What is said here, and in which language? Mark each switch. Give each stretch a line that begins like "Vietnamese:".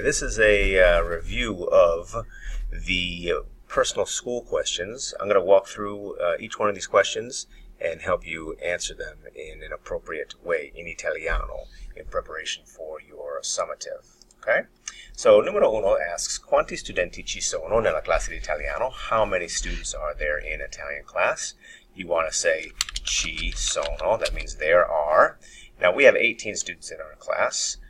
English: This is a review of the personal school questions. I'm going to walk through each one of these questions and help you answer them in an appropriate way in Italiano in preparation for your summative. Okay?
Italian: So, numero uno asks, quanti studenti ci sono nella classe di Italiano?
English: How many students are there in Italian class? You want to say
Italian: ci sono.
English: That means there are. Now, we have 18 students in our class.